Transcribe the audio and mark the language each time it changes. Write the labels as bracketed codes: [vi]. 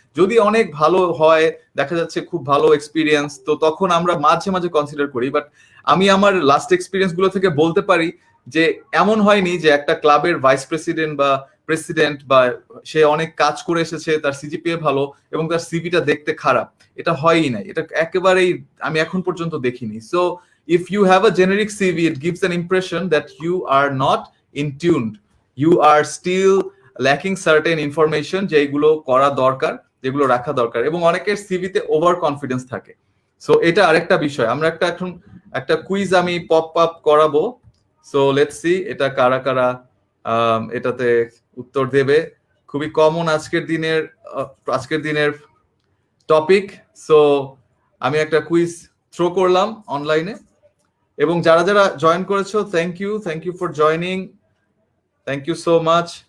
[bn] যদি অনেক ভালো হয়, দেখা যাচ্ছে খুব ভালো এক্সপিরিয়েন্স, তো তখন আমরা মাঝে মাঝে কনসিডার করি। বাট আমি আমার লাস্ট এক্সপিরিয়েন্স গুলো থেকে বলতে পারি যে এমন হয়নি যে একটা ক্লাবের ভাইস প্রেসিডেন্ট বা প্রেসিডেন্ট বা সে অনেক কাজ করে এসেছে, তার সিজিপিএ ভালো এবং তার সিভিটা দেখতে খারাপ, এটা হয়ই নাই। এটা একেবারেই আমি এখন পর্যন্ত দেখিনি। [en] so if you have a generic CV, it gives an impression that you are not in tuned, you are still lacking certain information [bn] যেগুলো করা দরকার, যেগুলো রাখা দরকার। এবং অনেকের সিভিতে ওভার কনফিডেন্স থাকে। সো এটা আরেকটা বিষয়, আমরা এখন একটা কুইজ আমি পপ আপ করাবো। সো লেটস সি এটা কারা কারা এটাতে উত্তর দেবে। খুবই কমন আজকের দিনের টপিক। সো আমি একটা কুইজ থ্রো করলাম অনলাইনে, এবং যারা যারা জয়েন করেছো [en] Thank you for joining, thank you so much.